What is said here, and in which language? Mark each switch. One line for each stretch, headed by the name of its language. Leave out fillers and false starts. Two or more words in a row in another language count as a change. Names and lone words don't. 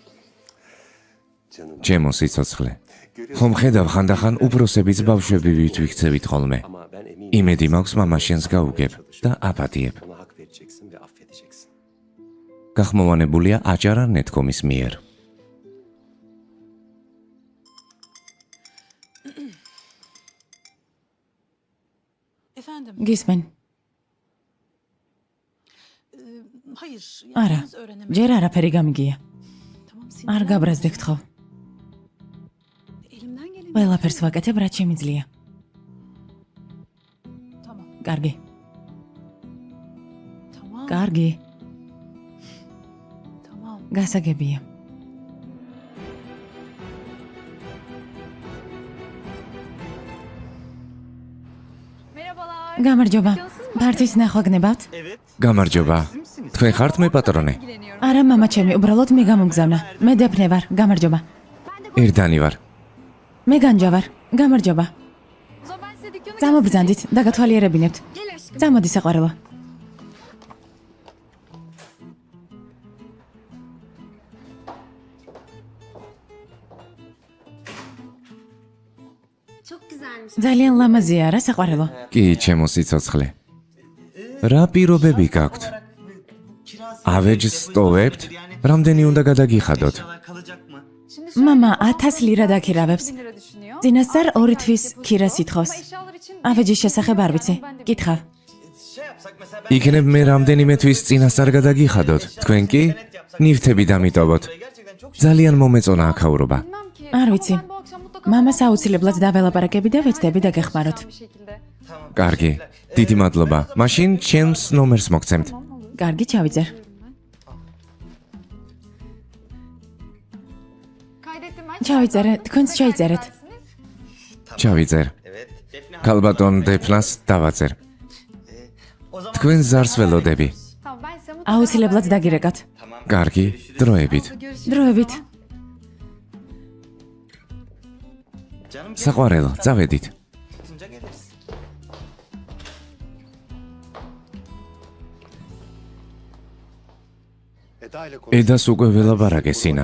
Georgian: ჩემო სიცოცხლე. ხომ ხედავ ხანდახან უბროსებიც ბავშვები ვითვიქცევით ხოლმე. იმედი მაქვს მამა შენს გაუგებ და აპატიებ. გახმოვანებულია აჭარა ნეტკომის მიერ.
Turkish: Efendim,
Georgian: გისმენ.
Turkish: hayır.
Georgian: არა,
Turkish: henüz öğrenemedim.
Georgian: ჯერ არაფერი გამიგია.
Turkish: Tamam,
Georgian: არ გაბრაზდე გთხოვ.
Turkish: elimden geleni.
Georgian: ყველაფერს ვაკეთებ, რაც შემიძლია.
Turkish: Tamam,
Georgian: კარგი,
Turkish: tamam,
Georgian: კარგი,
Turkish: tamam.
Georgian: გასაგებია.
Turkish: Merhabalar.
Georgian: გამარჯობა. ფარტის ნახვა გნებავთ? გამარჯობა. თქვენ ხართ მე პატრონე? არა, მამა ჩემი, უბრალოდ მე გამომგზავნა. მე დეფნე ვარ. გამარჯობა. ერთანი ვარ. მე განჯა ვარ. გამარჯობა.
Turkish: O zaman ben size dükkanı
Georgian: წამობრძანდით და გათვალიერებინებთ.
Turkish: Gel aşkım.
Georgian: წამოდი საყვარელო.
Turkish: Çok güzelmiş.
Georgian: ძალიან ლამაზია რა საყვარელო. კი, ჩემო სიცოცხლე. რა პირობები გაქვთ? ავეჯს სტოვებთ? რამდენი უნდა გადაგიხადოთ? მამა 1000 ლირა დაქირავებს.
Turkish: lira düşünüyor.
Georgian: წინასწარ 2 თვის ქირას ითხოვს.
Turkish: Eşyalar için
Georgian: ავეჯის შესახებ არ ვიცი. კითხავ. იქნებ მე რამდენიმე თვის წინასწარ გადაგიხადოთ. თქვენ კი? ნივთები დამიტოვოთ. ძალიან მომეწონა აქაურობა.
Turkish: bilmem ki.
Georgian: არ
Turkish: Ama
Georgian: ვიცი.
Turkish: ben bu akşam mutlaka
Georgian: მამას აუცილებლად დაველაპარაკები და ვეცდები დაგეხმაროთ.
Turkish: bir şekilde.
Georgian: კარგი. დიდი მადლობა. მაშინ ჩემს ნომერს მოგცემთ. კარგი, ჩავიძერ. ჩავიწერე, თქვენც ჩაიწერეთ. ჩავიძერ. ქალბატონ დეფნას დავაძერ. თქვენ ზარს ველოდები.
Turkish: Tamam ben size mutlaka
Georgian: აუცილებლად დაგირეკათ. კარგი, დროებით. დროებით. საყვარელო, წავედით. ედას უკვე ველაპარაკე სინან.